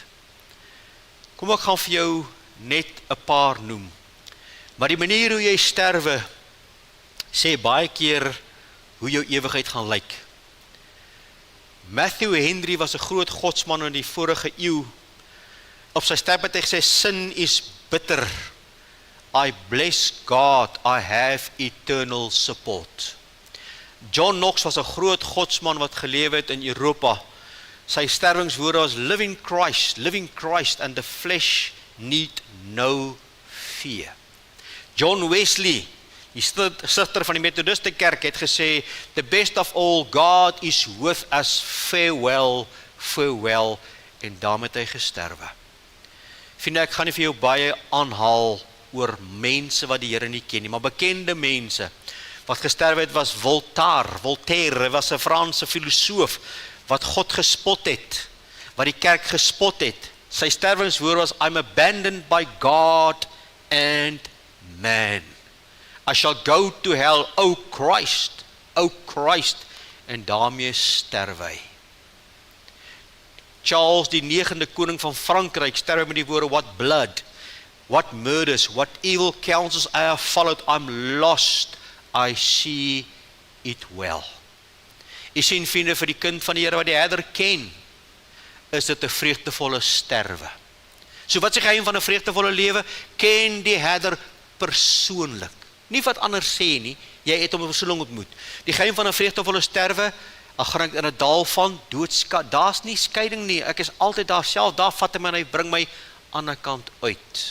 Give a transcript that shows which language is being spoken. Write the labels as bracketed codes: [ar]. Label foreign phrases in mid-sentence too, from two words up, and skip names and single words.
[af] Kom ek gaan vir jou net 'n paar noem. Maar die manier hoe jy sterwe, sê baie keer hoe jou ewigheid gaan lyk. Matthew Henry was 'n groot godsman in die vorige eeu. Op sy sterfbed het hy gesê, [en] sin is bitter. I bless God, I have eternal support. [af] John Knox was 'n groot godsman wat geleef het in Europa. Sy sterwingswoorde was [en] living Christ and the flesh need no fear. [af] John Wesley, die stigter van die Methodiste kerk, het gesê, [en] the best of all, God is with us, farewell, [af] en daarmee het hy gesterwe. Vriende, ek gaan nie vir jou baie aanhaal oor mense wat die Here nie ken nie, maar bekende mense. Wat gesterwe het was Voltaire was 'n Franse filosoof, wat God gespot het, wat die kerk gespot het. Sy sterwingswoord was, [en] I'm abandoned by God and man. I shall go to hell, O Christ, [af] en daarmee sterwe hy. Charles die 9de koning van Frankryk sterwe met die woorde, [en] what blood, what murders, what evil counsels I have followed, I'm lost, I see it well. [af] Jy sien vriende, vir die kind van die Here wat die Herder ken, is dit 'n vreugdevolle sterwe. So wat is die geheim van 'n vreugdevolle lewe? Ken die Herder persoonlik. Nie wat anders sê nie, jy het hom persoonlik ontmoet. Die geheim van 'n vreugdevolle sterwe, al gaan ek in 'n dal van doodskap, daar's nie skeiding nie, ek is altyd daar self, daar vat hy my en hy bring my aan die kant uit.